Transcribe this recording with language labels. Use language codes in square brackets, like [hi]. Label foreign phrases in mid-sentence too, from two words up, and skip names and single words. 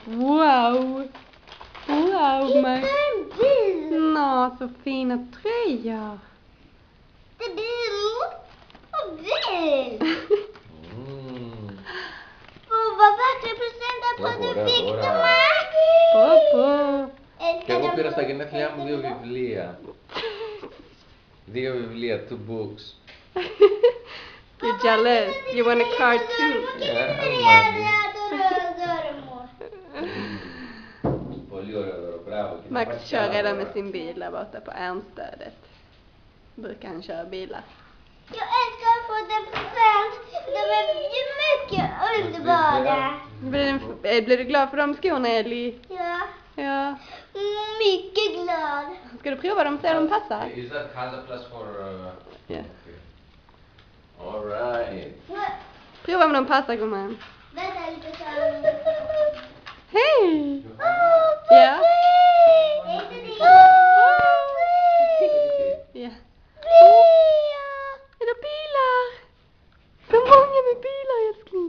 [sv] Wow! Wow, Max. Hitta en bil! Nå, så fina tröjor. Det är bil och bil! Vad vackra presenter på du fick dem, Max! Popo. [el] Και εγώ πήρα στα γενέθλιά μου 2 βιβλία. 2 βιβλία, 2 books. [en] You're jealous. You want a card too. [el] Πολύ ωραίο δώρο, μπράβο. [sv] Max kör redan med sin bil där borta på Ärnstödet. Brukar han köra bilar. Jag älskar att få den present. De är ju mycket underbara. Blir du glad för de skorna, Ellie? Ja. Ja. Mycket glad. Ska du prova dem och se om de passar? [en] Is that Hansaplast for... Yeah. All right. [sv] Prova om de passar, gumman. Vänta lite så. Hej! Ja. Ja. Är det bilar? Så många med bilar, älskling.